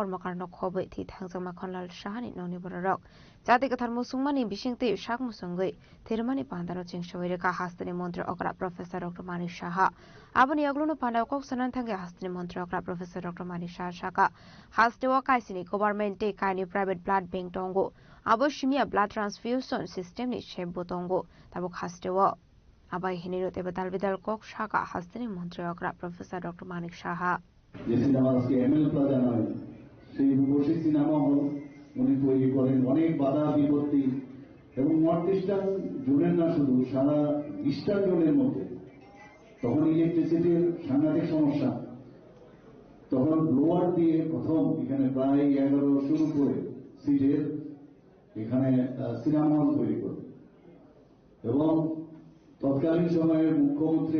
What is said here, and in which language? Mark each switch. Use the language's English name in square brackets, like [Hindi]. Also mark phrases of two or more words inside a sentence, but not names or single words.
[Kok Borok] kormakarno khoboi thei thangjak makhonlal sahani noni borok jati kathar musungmani bisingte sak musungoi thermani pandaro chingshoi reka hasani mantri okra professor dr manik shaha abani aglono panda kok sanan thange hasani mantri okra professor dr manik shaha shaka hastewa kaisini government te kaini [English] private blood bank [Kok Borok] tongo abo shimia [English] blood transfusion system [Kok Borok] ni shebbo tongo tabok hastewa abai hiniro te badal bidal kok shaka hasani mantri okra professor dr manik shaha [Bangla] যে সিনেমা আজকে এমএল প্লাজা নয় সেই রূপসী সিনেমা হল উনি তৈরি করেন অনেক বাধা বিপত্তি এবং [English] north eastern zone [Bangla] না শুধু সারা [English] eastern zone [Bangla] মধ্যে তখন ইলেকট্রিসিটির সাংঘাতিক সমস্যা তখন ব্লোয়ার দিয়ে প্রথম এখানে প্রায় 1100 উপরে সিটের এখানে সিনেমা হল তৈরি করে এবং তৎকালীন সময়ের মুখ্যমন্ত্রী